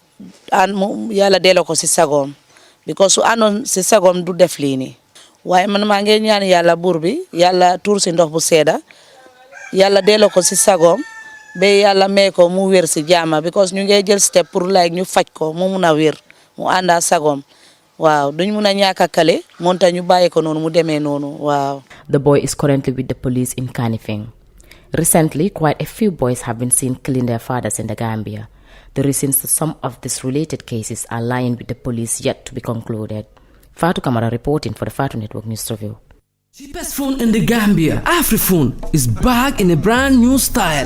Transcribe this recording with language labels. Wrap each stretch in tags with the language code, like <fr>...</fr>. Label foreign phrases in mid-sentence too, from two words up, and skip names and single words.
<wo>mu yàlla delloo ko si sagoom because su àndoon si sagoom du def lii nii waaye man maa ngi ñaan yàlla buur bi yàlla tuur si ndox bu seeda yàlla delloo ko si sagoom ba yàlla may ko mu wér si jaama because ñu ngi jël step pour like ñu faj ko mu mun a wér mu ànda sagoom waaw duñ mun a ñàkk a kale moonta ñu bàyyi ko noonu mu demee noonu waaw.</wo> <en>The boy is currently with the police in Kanifing. Recently, quite a few boys have been seen killing their fathers in the Gambia. The reasons for some of these related cases are lying with the police yet to be concluded. Fatu Kamara reporting for the Fatu Network News Review. Cheapest phone in the Gambia, Afriphone, is back in a brand new style.</en>